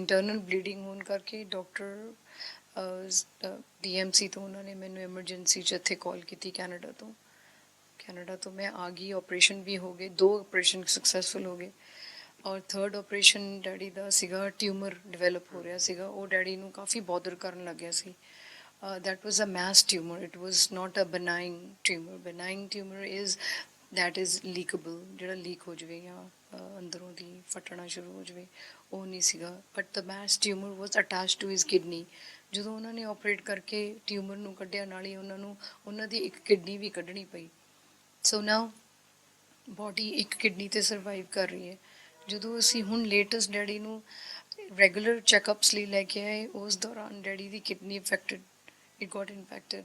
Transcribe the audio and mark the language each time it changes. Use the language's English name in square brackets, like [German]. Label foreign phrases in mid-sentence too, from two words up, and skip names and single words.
[English] internal bleeding [Punjabi] ਹੋਣ ਕਰਕੇ ਡਾਕਟਰ DMC ਤੋਂ ਉਹਨਾਂ ਨੇ ਮੈਨੂੰ ਐਮਰਜੈਂਸੀ 'ਚ ਇੱਥੇ ਕਾਲ ਕੀਤੀ ਕੈਨੇਡਾ ਤੋਂ ਮੈਂ ਆ ਗਈ। ਆਪਰੇਸ਼ਨ ਵੀ ਹੋ ਗਏ, 2 ਆਪਰੇਸ਼ਨ ਸਕਸੈਸਫੁਲ ਹੋ ਗਏ। ਔਰ 3rd ਆਪਰੇਸ਼ਨ ਡੈਡੀ ਦਾ ਸੀਗਾ, [English] tumor develop [Punjabi] ਹੋ ਰਿਹਾ ਸੀਗਾ। ਉਹ ਡੈਡੀ ਨੂੰ ਕਾਫੀ ਬੋਦਰ ਕਰਨ ਲੱਗਿਆ ਸੀ। [English] that was a mass tumor, it was not a benign tumor is that is leakable, [Punjabi] ਜਿਹੜਾ ਲੀਕ ਹੋ ਜਾਵੇ ਜਾਂ ਅੰਦਰੋਂ ਦੀ ਫਟਣਾ ਸ਼ੁਰੂ ਹੋ ਜਾਵੇ, ਉਹ ਨਹੀਂ ਸੀਗਾ। [English] but the mass tumor was attached to his kidney। [Punjabi] ਜਦੋਂ ਉਹਨਾਂ ਨੇ ਆਪਰੇਟ ਕਰਕੇ ਟਿਊਮਰ ਨੂੰ ਕੱਢਿਆ, ਨਾਲ ਹੀ ਉਹਨਾਂ ਦੀ ਇੱਕ ਕਿਡਨੀ ਵੀ ਕੱਢਣੀ ਪਈ। [English] so now body [Punjabi] ਇੱਕ ਕਿਡਨੀ 'ਤੇ ਸਰਵਾਈਵ ਕਰ ਰਹੀ ਹੈ। ਜਦੋਂ ਅਸੀਂ ਹੁਣ ਲੇਟੈਸਟ ਡੈਡੀ ਨੂੰ [English] regular checkups [Punjabi] ਲਈ ਲੈ ਕੇ ਆਏ, ਉਸ ਦੌਰਾਨ ਡੈਡੀ ਦੀ [English] kidney affected, it got infected.